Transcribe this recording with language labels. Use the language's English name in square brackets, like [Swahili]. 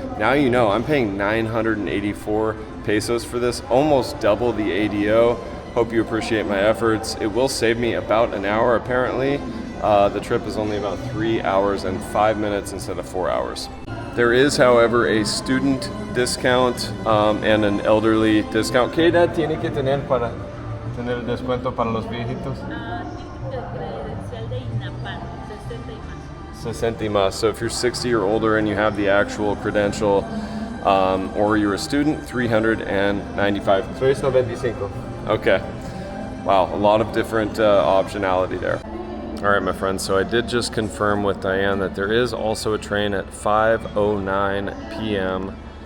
[English] Now you know, I'm paying 984 pesos for this, almost double the ADO. Hope you appreciate my efforts. It will save me about an hour apparently. The trip is only about 3 hours and 5 minutes instead of 4 hours. There is, however, a student discount and an elderly discount. [Spanish] ¿Qué edad tiene que tener para tener el descuento para los viejitos? Credencial de INAPAN, 60 y más. 60 y más. [English] So if you're 60 or older and you have the actual credential, or you're a student, 395. 395. Okay. Wow, a lot of different optionality there. All right, my friends, so I did just confirm with Diane that there is also a train at 5:09 p.m.